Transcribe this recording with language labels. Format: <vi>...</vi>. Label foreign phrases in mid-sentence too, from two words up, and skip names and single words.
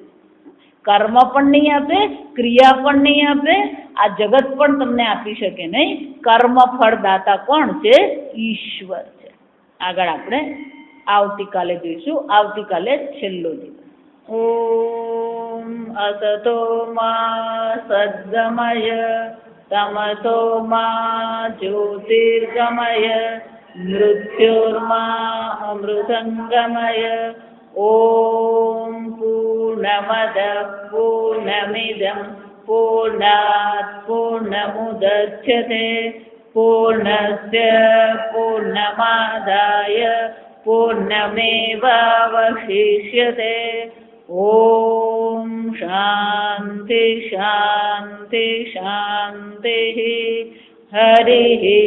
<gu>કર્મ પણ નહીં આપે, ક્રિયા પણ નહીં આપે, આ જગત પણ તમને આપી શકે નહીં. કર્મ ફળ દાતા કોણ છે? ઈશ્વર છે. આગળ આપણે આવતીકાલે જોઈશું. આવતીકાલે છેલ્લો દિવસ.</gu> <sa>ઓમ અસતો મા સદ્ગમય तमसो मा ज्योतिर्गमय मृत्योर्मा अमृतङ्गमय ॐ पूर्णमदः पूर्णमिदं पूर्णात् पूर्णमुदच्यते पूर्णस्य पूर्णमादाय पूर्णमेवावशिष्यते ॐ शान्ति शान्ति शान्तिः हरिः</sa>